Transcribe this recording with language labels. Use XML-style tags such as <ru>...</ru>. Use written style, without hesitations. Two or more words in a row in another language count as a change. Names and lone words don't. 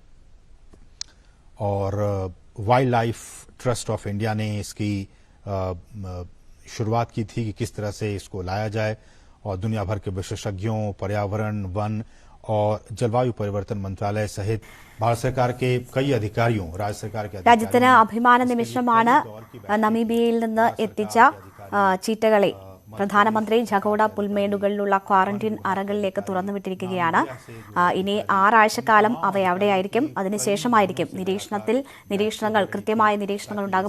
<hi>और वाइल्ड लाइफ ट्रस्ट ऑफ इंडिया ने इसकी शुरुआत की थी कि किस तरह से इसको लाया जाए, और दुनिया भर के विशेषज्ञों, पर्यावरण, वन और जलवायु परिवर्तन मंत्रालय सहित भारत सरकार के कई अधिकारियों, राज्य सरकार के</hi> <ml>രാജ്യത്തിന് അഭിമാന നിമിഷമാണ് നമീബിയയിൽ നിന്ന് എത്തിച്ച ചീറ്റകളെ പ്രധാനമന്ത്രി ജഗോഡ പുൽമേടുകളിലുള്ള ക്വാറന്റീൻ അറകളിലേക്ക് തുറന്നുവിട്ടിരിക്കുകയാണ്. ഇനി 6 ആഴ്ചക്കാലം അവ അവിടെയായിരിക്കും. അതിനുശേഷമായിരിക്കും നിരീക്ഷണങ്ങൾ കൃത്യമായ നിരീക്ഷണങ്ങൾ ഉണ്ടാകും.</ml>